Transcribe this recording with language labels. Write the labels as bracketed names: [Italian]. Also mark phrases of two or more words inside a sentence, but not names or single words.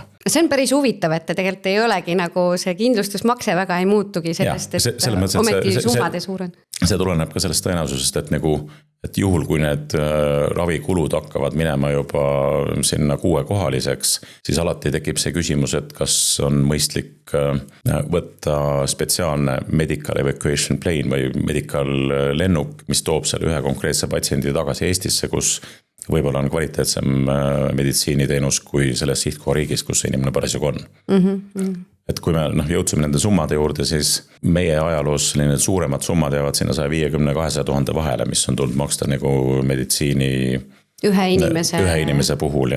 [Estonian] See on päris huvitav, et tegelikult ei olegi nagu see kindlustusmakse väga ei muutugi sellest, et ometi summade suuren. See tuleneb ka sellest tõenäosusest, et nagu et juhul, kui need ravikulud hakkavad minema juba sinna 6-kohaliseks, siis alati tekib see küsimus, et kas on mõistlik võtta spetsiaalne [English] medical evacuation plane [Estonian] või medical lennuk, mis toob selle ühe konkreetse patsiendi tagasi Eestisse, kus võib-olla on kvaliteetsem meditsiiniteenus kui selles sihtkohariigis, kus see inimene parasjagu on. Et kui me jõudsime nende summade juurde, siis meie ajaloos need suuremad summad jäävad sinna 150-200 000 vahele, mis on tulnud maksta nagu meditsiini ühe inimese puhul.